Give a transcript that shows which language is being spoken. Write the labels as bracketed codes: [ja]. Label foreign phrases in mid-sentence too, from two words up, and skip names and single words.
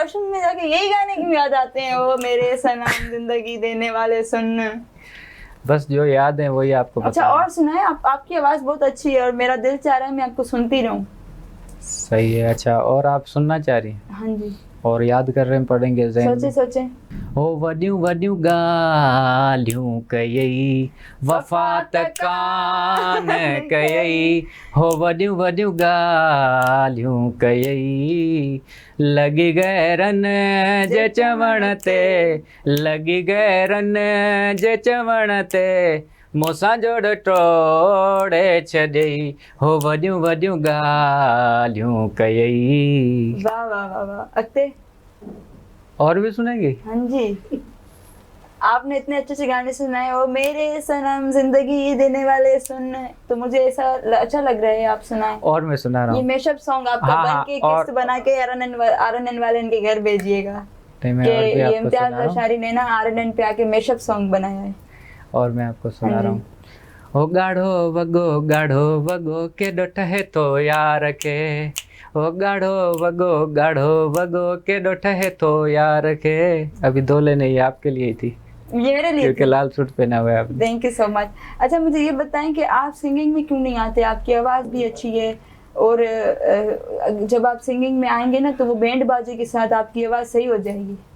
[ur] واش روم میں جا کے یہی گانے کیوں یاد آتے ہیں؟ وہ میرے صنم زندگی دینے والے سن. بس جو یاد ہے وہی آپ کو بتا اچھا, رہا ہوں. اور سنائے آپ. آپ کی آواز بہت اچھی ہے اور میرا دل چاہ رہا ہے میں آپ کو سنتی رہوں. صحیح ہے. اچھا، اور آپ سننا چاہ رہی ہیں? ہاں جی. اور یاد کر رہے ہیں، پڑھیں گے ذہن سوچے میں. سوچے. [sd] हो वॾियूं वॾियूं ॻाल्हियूं कयई, वफ़ा त कान कयई। हो वॾियूं वॾियूं ॻाल्हियूं कयई, लॻी गैरनि जे चवण ते, लॻी गैरनि जे चवण ते, मूंसां जोड़ टोड़े छॾई। हो वॾियूं वॾियूं ॻाल्हियूं कयई। [ur] واہ واہ واہ واہ۔ اگتے? اور بھی سنیں گے? ہاں جی، آپ نے اتنے اچھے سے گانے سنائے، اور میرے صنم زندگی دینے والے سن، تو مجھے ایسا اچھا لگ رہا ہے آپ سنائے. اور میں سنا رہا یہ ہوں. [en] mashup song [ur] آپ کا ہاں, بن ہاں, کے اور-- قسط بنا کے آر این این والے ان کے گھر بھیجیے گا نہیں، میں کہ اور بھی یہ آپ کو امتیاز سنا رہا ہوں. انصاری نے نا آر این این پہ آ کے [en] mashup song [ur] بنایا ہے. اور میں آپ کو سنا ہاں رہا جی. [sd] हूँ। ओ गाढ़ो वगो केॾो ठहे तो यार के, ओ गाढ़ो वगो केॾो ठहे तो यार के। [ur] ابھی دولے نہیں، آپ کے لیے ہی تھی, یہ میرے لیے کیونکہ لال سوٹ پہنا ہوا ہے آپ نے. [en] Thank you so much. [ur] اچھا مجھے یہ بتائیں کہ آپ سنگنگ میں کیوں نہیں آتے؟ آپ کی آواز بھی اچھی ہے، اور جب آپ سنگنگ میں آئیں گے نا تو وہ بینڈ باجے کے ساتھ آپ کی آواز صحیح ہو جائے گی.